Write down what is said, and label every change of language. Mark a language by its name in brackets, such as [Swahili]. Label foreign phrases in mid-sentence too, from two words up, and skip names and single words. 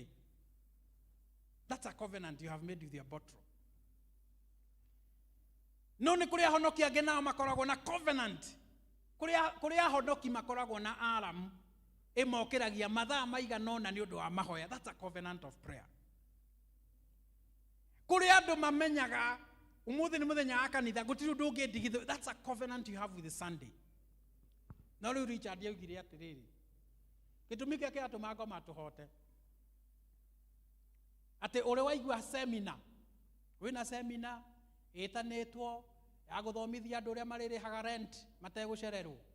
[English] That's a covenant you have made with your bottle. [Kikuyu] No nĩ kũrĩa ahonoki angĩ nao makoragwo na covenant, kũrĩa ahonoki makoragwo na alarm ĩmokĩragia mathaa maigana ũna nĩ ũndũ wa mahoya. [English] That's a covenant of prayer. [Kikuyu] Kũrĩa andũ mamenyaga ũmũthĩ nĩ mũthenya wa kanitha, gũtirĩ ũndũ ũngĩndigithio. [English] That's a covenant you have with the Sunday. [Kikuyu] No rĩu Richard augire atĩrĩrĩ, gĩtũmi kĩrĩa kĩratũma ngoma tũhote, atĩ ũrĩ waigua seminar, wĩna seminar ĩtanĩtwo ya gũthomithia andũ ũrĩa marĩrĩhaga rent mategũcererwo.